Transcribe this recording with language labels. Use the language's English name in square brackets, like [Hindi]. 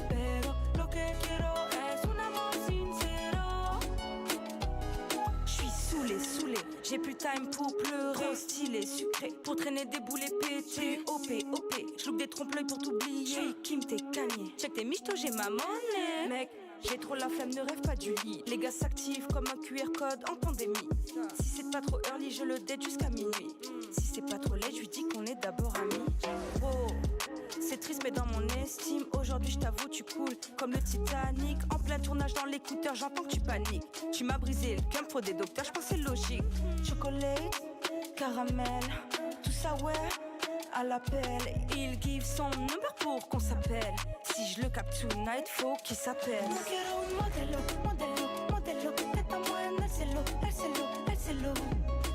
[Spanish] Pero lo que quiero es un amor sincero. [French] J'suis saoulée. J'ai plus time pour pleurer. Stylé, sucré, pour traîner des boulets pétés. OP, j'loupe des trompe-l'œil pour t'oublier. J'suis Kim, t'es gagné. Check tes michtos, j'ai ma monnaie. Mec, j'ai trop la flemme, ne rêve pas du lit. Les gars s'activent comme un QR code en pandémie. Si c'est pas trop [English] early, [French] je le date jusqu'à minuit. Si c'est pas trop laid, je lui dis qu'on est d'abord amis. Wow, c'est triste mais dans mon estime, aujourd'hui je t'avoue tu coules comme le Titanic. En plein tournage dans l'écouteur, j'entends que tu paniques. Tu m'as brisé le cœur, faut des docteurs, je pense c'est logique. Chocolat, caramel, tout ça ouais, à l'appel. Il [English] give [French] son [English] number [French] pour qu'on s'appelle. Si je le capte [English] tonight, [French] faut qu'il s'appelle. [Spanish] Yo quiero un modelo, que estamos en el celo.